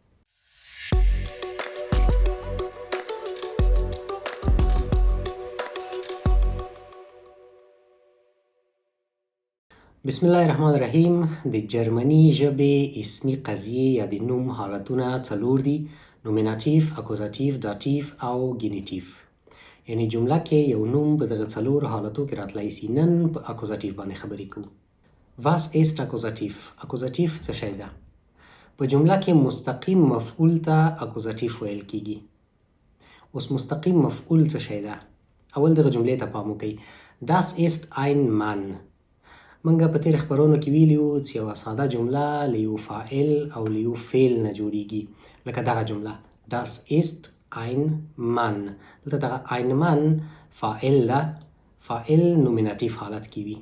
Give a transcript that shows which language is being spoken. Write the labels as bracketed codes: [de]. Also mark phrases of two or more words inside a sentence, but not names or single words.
[ar] بسم الله الرحمن الرحیم. [ps] د جرمني ژبې اسمي قضیې یا د نوم حالتونه څلور دي: نومیناتیف، اکوزاتیف، داتیف او گینیتیف. یعنی جمله کې یو نوم په دغه څلور حالتو کې راتلی سي. نن په اکوزاتیف باندې خبرې کوو. [de] Was ist Akkusativ? [ps] اکوزاتیف څه شی ده؟ په جمله کې مستقیم مفعول ته اکوزاتیف ویل کیږي. اوس مستقیم مفعول څه شی ده؟ اول دغه جملې ته پام وکړئ. [de] Das ist ein Mann. [ps] منګه په تیر خبرونو کې ویلیو چې یوه ساده جمله له یو فاعل او له یو فعل نه جوړیږي، لکه دغه جمله [de] Das ist ein Mann. [ps] دلته دغه [de] ein Mann [ps] فاعل ده، فاعل نومیناتیف حالت کې وي.